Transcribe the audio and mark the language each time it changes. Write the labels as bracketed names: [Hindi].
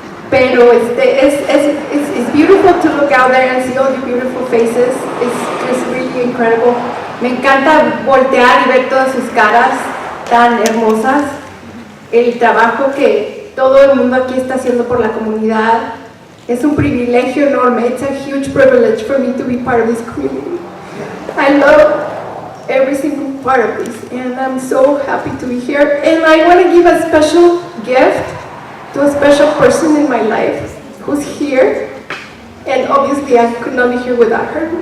[English] Pero it's beautiful to look out there and see all the beautiful faces. It's just really incredible. [Spanish] Me encanta voltear y ver todas sus caras tan hermosas. El trabajo que todo el mundo aquí está haciendo por la comunidad es un privilegio enorme. [English] It's a huge privilege for me to be part of this community. I love every single part of this, and I'm so happy to be here. And I want to give a special gift to a special person in my life who's here, and obviously I could not be here without her.